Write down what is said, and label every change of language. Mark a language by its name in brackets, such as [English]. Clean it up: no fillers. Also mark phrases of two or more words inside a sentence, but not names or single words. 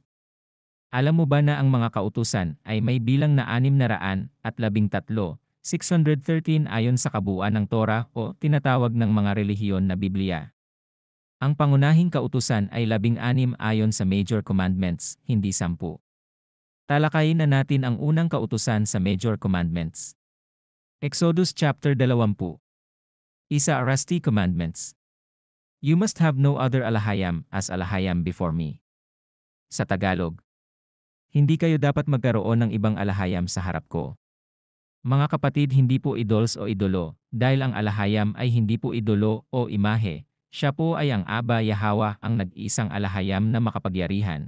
[Filipino] Alam mo ba na ang mga kautusan ay may bilang na 613, 613 ayon sa kabuuan ng Torah o tinatawag ng mga relihiyon na Biblia? Ang pangunahing kautusan ay 16 ayon sa Major Commandments, hindi 10. Talakayin na natin ang unang kautusan sa Major Commandments. [English] Exodus chapter 20. Isa Arasti Commandments. You must have no other alahayam as alahayam before me. [Filipino] Sa Tagalog. Hindi kayo dapat magkaroon ng ibang alahayam sa harap ko. Mga kapatid, hindi po idols o idolo, dahil ang alahayam ay hindi po idolo o imahe. Siya po ay ang Abba Yahweh, ang nag-iisang alahayam na makapagyarihan.